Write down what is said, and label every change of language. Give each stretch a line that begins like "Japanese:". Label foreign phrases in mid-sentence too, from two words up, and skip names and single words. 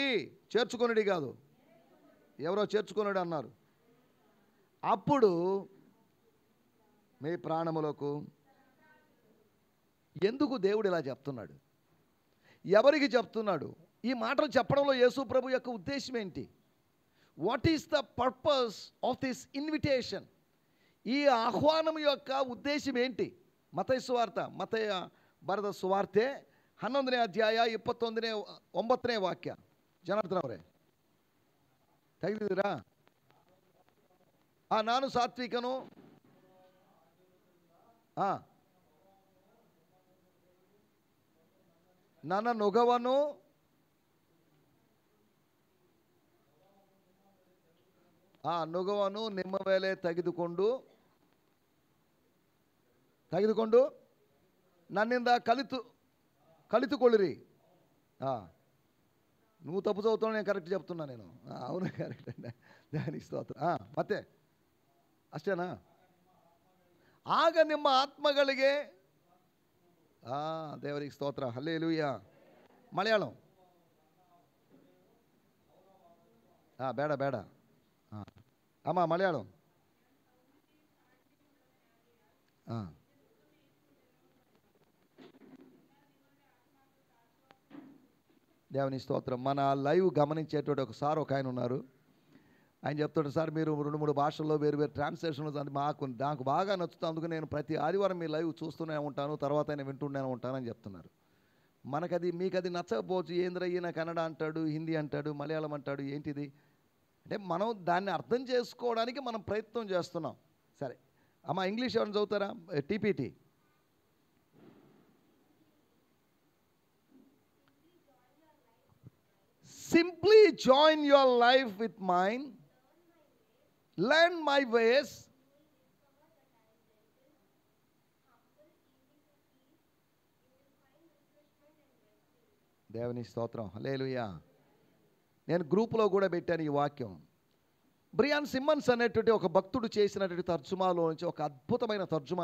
Telugu: చేర్చుకొనుడి కాదు, ఎవరో చేర్చుకొనుడి అన్నారు. అప్పుడు మీ ప్రాణములకు. ఎందుకు దేవుడు ఇలా చెప్తున్నాడు? ఎవరికి చెప్తున్నాడు? ఈ మాటలు చెప్పడంలో యేసు ప్రభు యొక్క ఉద్దేశం ఏంటి?
English: What is the purpose of this invitation?
Telugu: ఈ ఆహ్వానం యొక్క ఉద్దేశం ఏంటి? మత్తయి సువార్త, మత్తయి
Kannada: ಬರೆದ ಸುವಾರ್ತೆ 11ನೇ ಅಧ್ಯಾಯ 29ನೇ ವಾಕ್ಯ. ಜನಾರ್ದನ್ ಅವರೇ ತೆಗೆದಿದ್ದೀರಾ? ನಾನು ಸಾತ್ವಿಕನು, ನನ್ನ ನೊಗವನ್ನು ನಿಮ್ಮ ಮೇಲೆ ತೆಗೆದುಕೊಂಡು ನನ್ನಿಂದ ಕಲಿತುಕೊಳ್ಳಿರಿ.
Telugu: నువ్వు తప్పు చదువుతావు, నేను కరెక్ట్ చెప్తున్నా. నేను అవును, కరెక్ట్ అండి. దానికి స్తోత్రం.
Kannada: ಮತ್ತೆ ಅಷ್ಟೇನಾ? ಆಗ ನಿಮ್ಮ ಆತ್ಮಗಳಿಗೆ. ದೇವರಿಗೆ ಸ್ತೋತ್ರ, ಹಲ್ಲೆಲೂಯಾ. ಮಲಯಾಳಂ ಬೇಡ ಬೇಡ ಅಮ್ಮ, ಮಲಯಾಳಂ.
Telugu: దేవుని స్తోత్రం. మన లైవ్ గమనించేటువంటి ఒకసారి ఒక ఆయన ఉన్నారు. ఆయన చెప్తాడు, సార్ మీరు 2-3 భాషల్లో వేరు ట్రాన్స్లేషన్లు నాకు బాగా నచ్చుతుంది, అందుకు నేను ప్రతి ఆదివారం మీ లైవ్ చూస్తూనే ఉంటాను, తర్వాత ఆయన వింటూనే ఉంటానని చెప్తున్నారు. మీకు అది నచ్చకపోవచ్చు. ఏంద్రయ్య కన్నడ అంటాడు, హిందీ అంటాడు, మలయాళం అంటాడు, ఏంటిది అంటే మనం దాన్ని అర్థం చేసుకోవడానికి మనం ప్రయత్నం చేస్తున్నాం. సరే అమ్మ, ఇంగ్లీష్ ఎవరైనా చదువుతారా? టీపీటీ.
English: Simply join your life with mine, learn my ways,
Telugu: దేవుని స్తోత్రం, హల్లెలూయా. నేను గ్రూపులో కూడా పెట్టాను ఈ వాక్యం. బ్రియాన్ సిమ్మన్స్ అనేటువంటి ఒక భక్తుడు చేసినటువంటి తర్జుమాలో నుంచి ఒక అద్భుతమైన తర్జుమా.